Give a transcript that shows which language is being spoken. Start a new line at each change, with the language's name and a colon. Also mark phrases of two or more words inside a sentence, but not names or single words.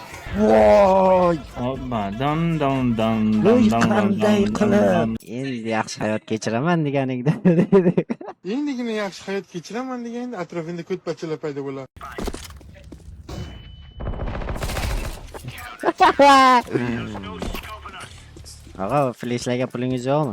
Uzbek: Voy! Hoppa, don don don Voy don don qanday don qilib? don. Endi yaxshi hayot kechiraman deganingda dedi. Endigina yaxshi hayot kechiraman deganda atrofingda ko'rpachalar paydo bo'ladi. Og'a, fleshlarga pulingiz yo'qmi?